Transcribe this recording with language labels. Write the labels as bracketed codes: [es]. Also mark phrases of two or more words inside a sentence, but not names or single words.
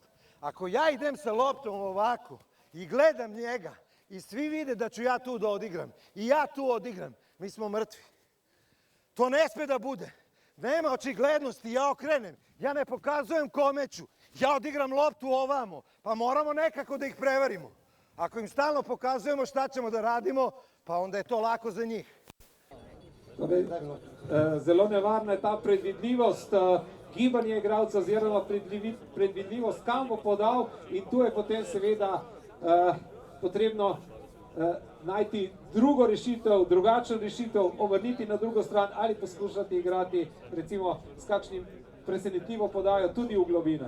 [sr] Ako ja idem sa loptom ovako i gledam njega i svi vide da ću ja tu da odigram i ja tu odigram, mi smo mrtvi. To ne sme da bude. Nema očiglednosti, ja okrenem, ja ne pokazujem kome ću, ja odigram loptu ovamo, pa moramo nekako da ih prevarimo. Ako im stalno pokazujemo šta ćemo da radimo, pa onda je to lako za njih. [sl] Zelo nevarna je ta predvidljivost, gibanje igralca oziroma predvidljivost, kam bo podal, in tu je potem seveda potrebno najti drugo rešitev, drugačno rešitev, obrniti na drugo stran ali poskušati igrati recimo s kakšnim presenetljivo podajo tudi v globino.